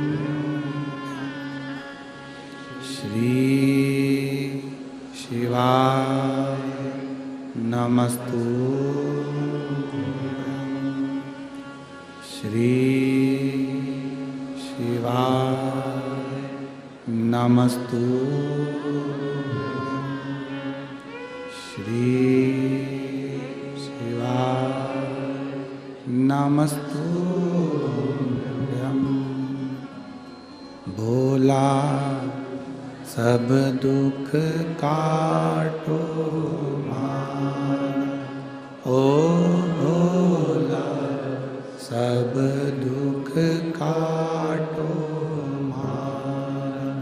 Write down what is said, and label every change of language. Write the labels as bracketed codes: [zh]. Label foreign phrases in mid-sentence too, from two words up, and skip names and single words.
[sa] श्री शिवाय नमस्तुभ्यं, श्री शिवाय नमस्तुभ्यं, श्री शिवाय नमस्तुभ्यं। [hi] भोला सब दुख काटो मान, ओ भोला सब दुख काटो मान।